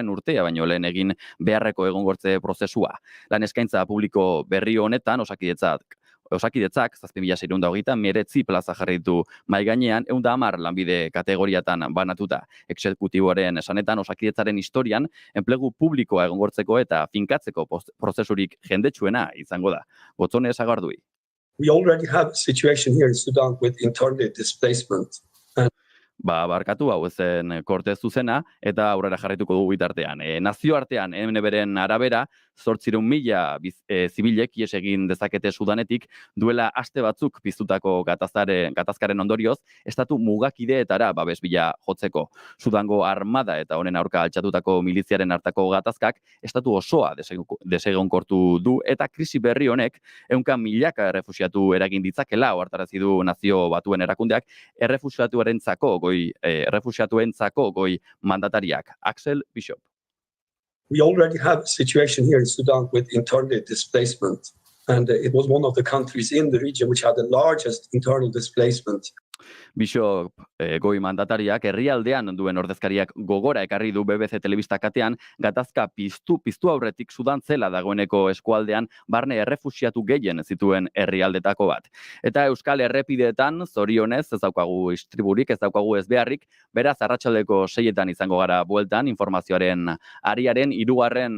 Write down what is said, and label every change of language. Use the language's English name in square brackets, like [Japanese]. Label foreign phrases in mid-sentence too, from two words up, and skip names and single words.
[Basque] urtea baino lehen egin beharreko egongortze prozesua. Lan eskaintza publiko berri honetan Osakidetzak 7.629 plaza jarri ditu mahai gainean, 110 lanbide kategoriatan banatuta. Exekutiboaren esanetan Osakidetzaren historian enplegu publikoa egongortzeko eta finkatzeko prozesurik jendetsuena izango da. Gotzone Sagardui. [English] We already have a situation here in Sudan with internally displacement. [Basque] Barkatu hau zen korte zuzena eta aurrera jarraituko dugu bitartean. Nazioartean, beren arabera, 800.000 zibilek ihes egin dezakete Sudanetik duela aste batzuk piztutako gatazkaren ondorioz, estatu mugakideetara babes bila jotzeko. Sudango armada eta honen aurka altxatutako miliziaren hartako gatazkak estatu osoa desegonkortu du eta krisi berri honek 100.000 errefuxiatu eragin ditzakela ohartarazi du Nazio Batuen erakundeak errefuxiatuentzako goi mandatariak. Axel Bishop. [English] We already have a situation here in Sudan with internally displacement, and it was one of the countries in the region which had the largest internal displacement. [Basque] Bishop goi mandatariak herrialdean duen ordezkariak gogora ekarri du BBC telebista katean gatazka piztu aurretik Sudan zela dagoeneko eskualdean barne errefuxiatu gehien zituen herrialdetako bat. Eta Euskal Errepideetan zorionez ez daukagu istriburik, ez daukagu ez beharrik, beraz arratsaldeko 6etan izango gara bueltan informazioaren ariaren 3.